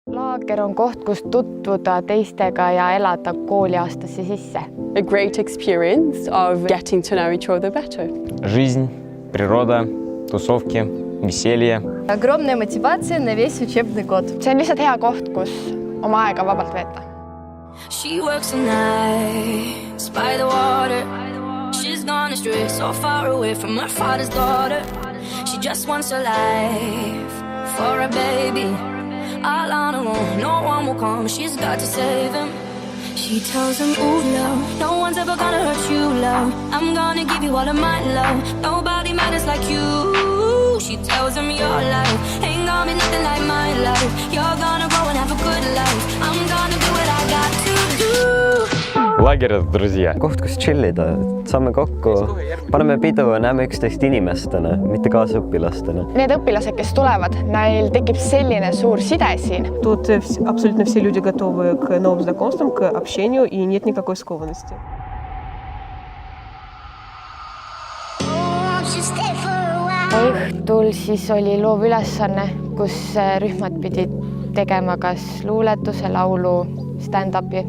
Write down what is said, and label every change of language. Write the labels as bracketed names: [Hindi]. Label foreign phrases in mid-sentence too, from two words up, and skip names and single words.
[Estonian] laager on koht, kus tutvuda teistega ja elada kooliaastasse sisse. [English] A great experience of getting to know each other better. [Russian] Жизнь, природа, тусовки, веселье. Огромная мотивация на весь учебный год. [Estonian] See on lihtsalt hea koht, kus oma aega vabalt veeta. [English] She works at night by the water. She's gone astray, so far away from her father's daughter. She just wants a life for a baby. All on her own, no one will come. She's got to save him. She tells him, ooh, love, no one's ever gonna hurt you, love. I'm gonna give you all of my love. Nobody matters like you. She tells him your life ain't gonna be nothing like my life. You're gonna grow and have a good life. I'm gonna do what I got to do. [Russian] Лагерь, друзья. [Estonian] Koht, kus chillida, saame kokku, paneme pidu ja näeme üksteist inimestena, mitte kaasõpilastena. Need õpilased, kes tulevad, neil tekib selline suur side siin. [Russian] Тут абсолютно все люди готовы к новым знакомствам, к общению, и нет никакой скованности. [Estonian] Õhtul siis oli loovülesanne, kus rühmad pidid tegema kas luuletuse, laulu, stand-upi.